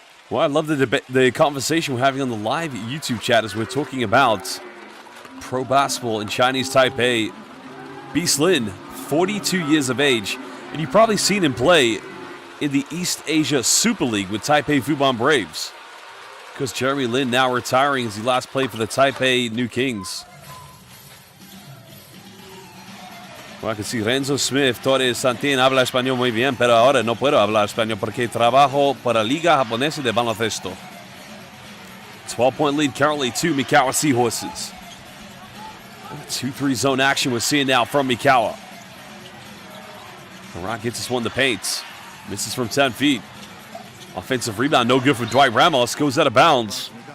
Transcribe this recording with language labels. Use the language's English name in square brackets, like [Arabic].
[English] Well, I love the conversation we're having on the live YouTube chat as we're talking about pro basketball in Chinese Taipei. Beast Lin, 42 years of age, and you've probably seen him play in the East Asia Super League with Taipei Fubon Braves. Because Jeremy Lin now retiring as he last played for the Taipei New Kings. [Spanish] Bueno, que si Renzo Smith, Torres Santín habla español muy bien, pero ahora no puedo hablar español porque trabajo para Liga Japonesa de Baloncesto. [English] 12-point lead currently to MIKAWA SEAHORSES. 2-3 zone action we're seeing now from MIKAWA. Hara gets this one to paint. Misses from 10 feet. Offensive rebound, no good for Dwight Ramos. Goes out of bounds.